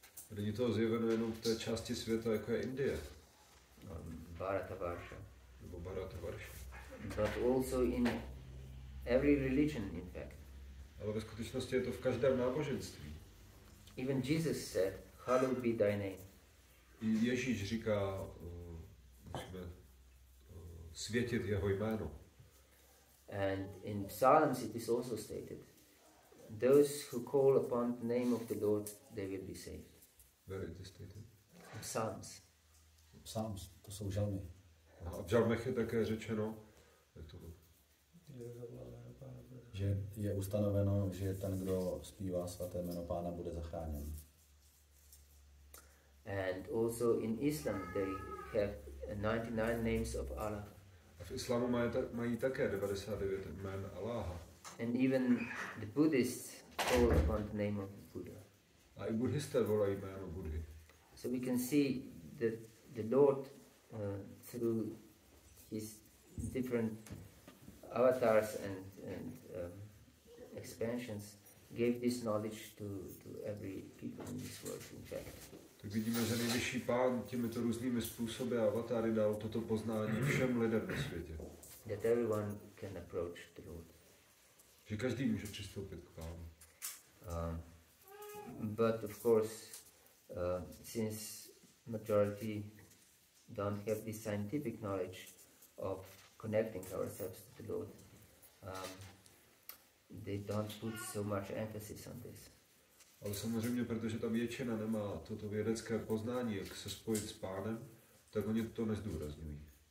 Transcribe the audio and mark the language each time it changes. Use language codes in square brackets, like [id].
[cs] Není to zjeveno jenom v té části světa, jako je Indie. Bharatavarsha. Nebo Bharatavarsha. [en] But also in every religion, in fact. [cs] Ale ve skutečnosti je to v každém náboženství. [en] Even Jesus said, "Hallowed be thy name." [cs] I Ježíš říká, musíme světit jeho jméno. [en] And in Psalms it is also stated, those who call upon the name of the Lord, they will be saved. Where it is stated? Psalms. [cs] Psalms, to jsou žalmy. A v žalmech je také řečeno, jak to bylo? Že je ustanoveno, že ten, kdo zpívá svaté jméno Pána, bude zachráněn. [en] And also in Islam they have 99 names of Allah. [cs] A v islámu mají také 99 jmén Alláha. [en] And even the Buddhists call upon the name of Buddha. [cs] A i buddhisté volají jméno Budhy. [en] So we can see that the Lord, through his different avatars and expansions gave this knowledge to every people in this world, in fact. [cs] Tak vidíme, že nejvyšší pán těmito různými způsoby a avatáry dal toto poznání všem lidem na světě. [en] That everyone can approach the Lord. [cs] Že každý může přistoupit k pánu. [en] But of course, since majority don't have this scientific knowledge of connecting ourselves to the Lord, they don't put so much emphasis on this. [cs] Ale samozřejmě, protože ta většina nemá toto vědecké poznání, jak se spojit s pánem, tak oni to nezdůrazňují.